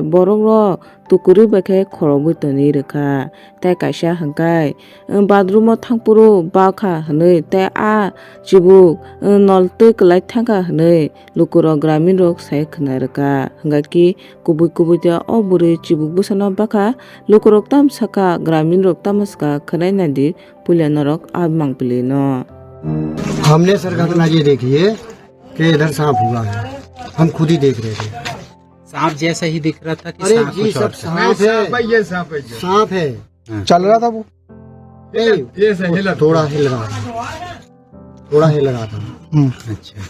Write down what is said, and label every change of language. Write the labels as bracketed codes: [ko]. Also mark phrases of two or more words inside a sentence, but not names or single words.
[trp] borok ro tukuri bakhe khorobui toni rekha tai kaisa hungkai bathroom o thangpuro bakha hanui tai a chibuk noltui klai thangka hanui lukuro gramin rok sai khna rekha hungka ki kubui ta o buri chibuk busa no bakha lukurok tam saka gramin rok tamaska khnai nadi pula norok ab mangpili no [hi] हमने सर घटना ये देखी है कि इधर सांप हुआ है हम खुद ही देख रहे थे सांप जैसा ही दिख रहा था कि अरे सांप जी कुछ सब और था? सांप है सांप है चल रहा था वो थोड़ा हिल रहा था अच्छा